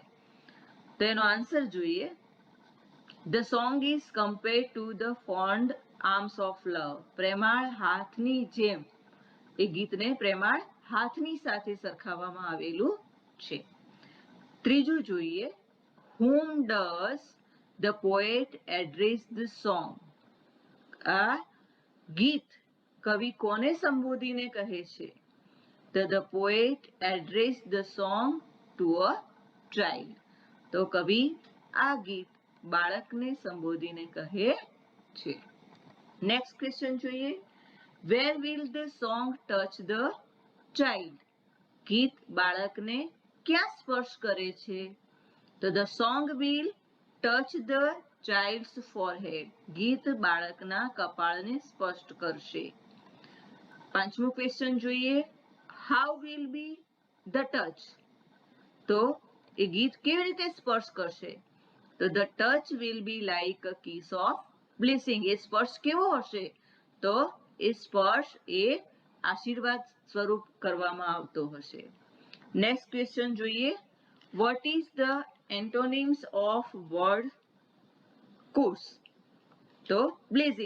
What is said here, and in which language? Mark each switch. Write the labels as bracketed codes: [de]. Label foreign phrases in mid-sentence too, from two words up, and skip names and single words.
[gu] તો એનો આન્સર જોઈએ, [en] the song is compared to the fond arms of love. [gu] પ્રેમાળ હાથની જેમ એ ગીતને પ્રેમાળ હાથની સાથે સરખાવવામાં આવેલું છે. ત્રીજું જોઈએ, [en] whom does the poet address the song. [gu] આ ગીત કવિ કોને સંબોધીને કહે છે? [en] તો the poet addressed the song to a child. [gu] તો કવિ આ ગીત બાળકને સંબોધીને કહે છે. [en] next question [gu] જોઈએ, [en] where will the song touch the child. [gu] ગીત બાળકને ક્યાં સ્પર્શ કરે છે? [en] તો the song will touch the child's forehead. [gu] ગીત બાળકના કપાળને સ્પર્શ કરશે. પાંચમું ક્વેશ્ચન જોઈએ, [en] how will be the touch. [gu] તો એ ગીત કેવી રીતે સ્પર્શ કરશે? [en] તો the touch will be like a kiss of blessing. [gu] એ સ્પર્શ કેવો હશે? તો એ સ્પર્શ એ આશીર્વાદ સ્વરૂપ કરવામાં આવતો હશે. [en] next question જોઈએ. what is the antonyms of word curse? [gu] તો બ્લેઝિંગ.